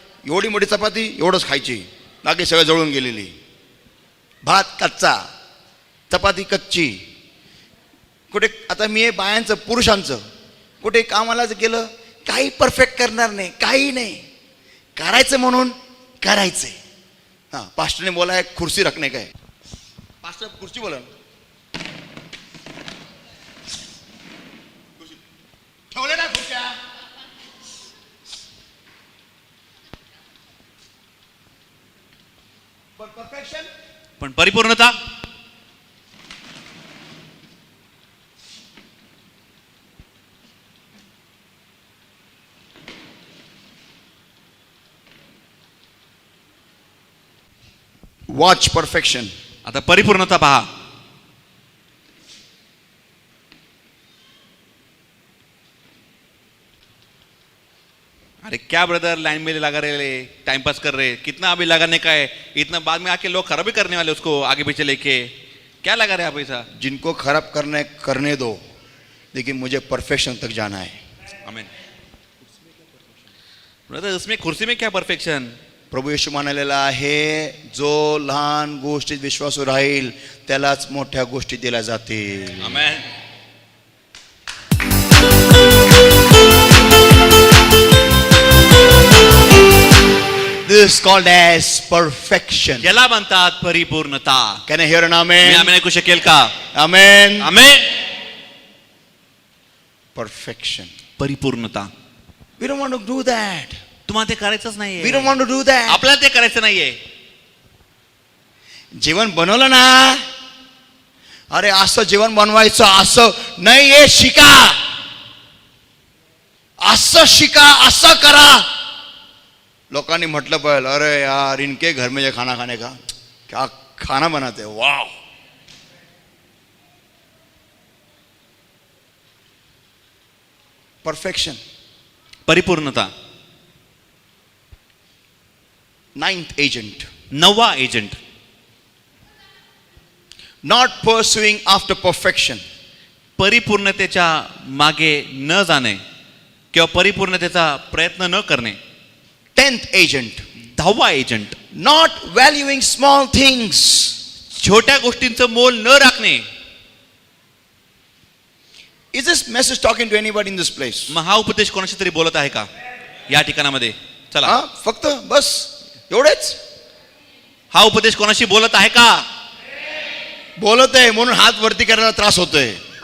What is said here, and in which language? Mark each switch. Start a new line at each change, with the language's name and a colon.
Marathi: एवढी मोठी चपाती एवढंच खायची, बाकी सगळं जळून गेलेली. भात कच्चा, चपाती कच्ची. कुठे आता मी हे बायांचं पुरुषांचं कुठे कामाला गेलं काही परफेक्ट करणार नाही, काही नाही, करायचं म्हणून करायचंय.
Hindi: हां पास्टरने बोला है खुर्सी रखने का है.
Marathi: पास्टर खुर्ची बोला, ठेवले ना खुर्च्या.
English: perfection,
Marathi: पण परिपूर्णता.
English: Watch perfection.
Marathi: आता परिपूर्णता पहा.
Hindi: अरे क्या ब्रदर, लाइन में लगा रहे, टाइम पास कर रहे, कितना अभी लगाने का है, इतना बाद में आके लोग खराब भी करने वाले उसको आगे पीछे लेके. क्या लगा रहे आप ऐसा? जिनको खराब करने दो, लेकिन मुझे परफेक्शन तक जाना है. आमीन. ब्रदर उसमें कुर्सी में क्या परफेक्शन?
Marathi: प्रभू येशू म्हणालेला आहे, जो लहान गोष्टीत विश्वासू राहील त्यालाच मोठ्या गोष्टी दिल्या जातील. आमीन.
English: This is called as perfection.
Marathi: याला म्हणतात परिपूर्णता.
English: Can I hear an
Marathi: मी
English: amen?
Marathi: आम्ही ऐकू शकेल का?
English: Amen.
Marathi: आमेन.
English: Perfection.
Marathi: परिपूर्णता.
English: We don't want to do that.
Marathi: तुम्हाला ते करायचंच नाहीये.
English: We don't want to do that.
Marathi: आपल्याला ते करायचं नाहीये. जेवण बनवलं ना, अरे असं जेवण बनवायचं, असं नाही, हे शिका, असं शिका, असं करा. लोकांनी म्हटलं पाहिजे,
Hindi: अरे यार इनके घर में ये खाना खाने का, क्या खाना बनाते, वाव.
English: Perfection.
Marathi: परिपूर्णता.
English: 9th agent.
Marathi: 9वा agent.
English: Not pursuing after perfection.
Marathi: परिपूर्णतेच्या मागे न जाणे किंवा परिपूर्णतेचा प्रयत्न न करणे.
English: 10th agent.
Marathi: 10वा agent.
English: Not valuing small things.
Marathi: छोट्या गोष्टींचं मोल न राखणे.
English: Is this message talking to anybody in this place?
Marathi: मग हा उपदेश कोणाशी तरी बोलत आहे का या ठिकाणामध्ये? चला, हा, फक्त बस एवढेच हा उपदेश कोणाशी बोलत आहे का? बोलत आहे म्हणून हात वरती करायला त्रास होतोय.